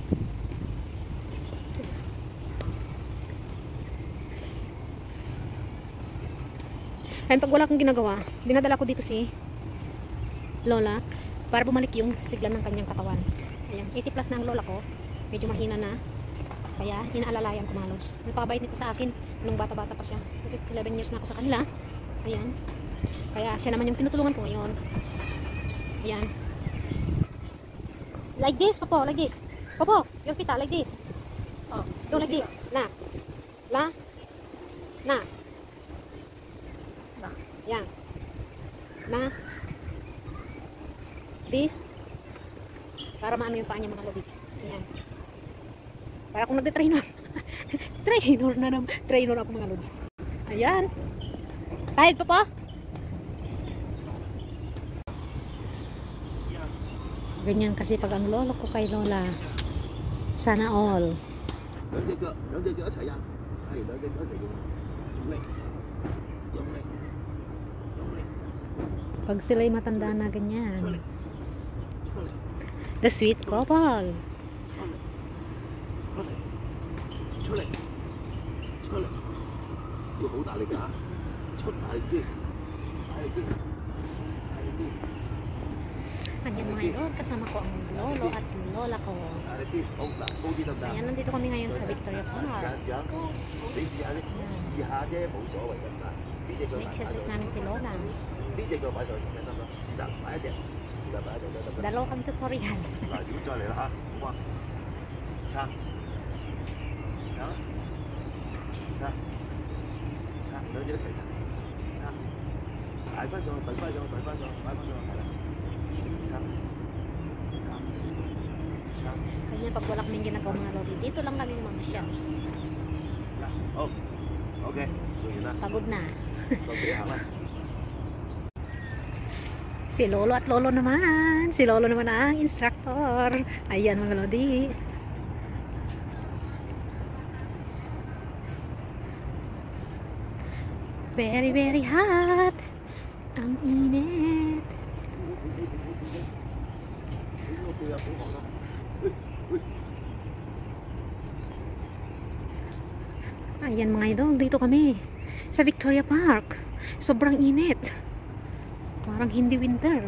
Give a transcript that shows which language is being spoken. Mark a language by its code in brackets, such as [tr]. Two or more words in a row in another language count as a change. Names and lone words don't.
[tl] Ayun, pag wala akong ginagawa, dinadala ko dito si Lola para bumalik yung sigla ng kanyang katawan. Ayan, 80 plus na ang lola ko. Medyo mahina na. Kaya, hinaalalayan ko mga lods. Napakabait nito sa akin nung bata-bata pa siya. Kasi 11 years na ako sa kanila. Ayan. Kaya, siya naman yung tinutulungan ko ngayon. Ayan. [en] Like this, Popo. Like this. Popo, your feet like this. Oh, do like this. [tl] Na. Yan. [en] Na. This. [tl] Para maano yung paa niya mga lodi. Ayan. Para kung nagde-trainer. Trainer ako mga lods. Ayan. Tired pa po? Ganyan kasi pag ang lolo ko kay Lola. Sana all. Pag sila'y matanda na ganyan. [en] The sweet couple. [tl] Ayan mga idol, kasama ko ang lolo at yung lola ko. Ayan, nandito kami ngayon sa Victoria Park. Na-exercise namin si Lola. [yue] 呢隻腳擺上去先得唔得？試實擺一隻，試實擺一隻得唔得？ [tl] Dalawa kami tutorial. [yue] 嗱，如果再嚟啦嚇，好嘛？撐，撐，撐，撐，兩隻一齊撐，撐，擺翻上去，擺翻上去，擺翻上去，擺翻上去，係啦，撐，撐，撐。 [tl] Kanya pag wala kaming ginagawa mga lodi, dito lang kami mamasyal. [yue] 嗱，好，OK，做完啦， [tl] Pagod na. [yue] 到自己行啦。 [tl] Si Lolo at Lolo naman. Si Lolo naman ang instructor. Ayan mga lodi. [en] Very, very hot. [tl] Ang init. Ayan mga idol, dito kami sa Victoria Park. Sobrang init. Parang hindi winter.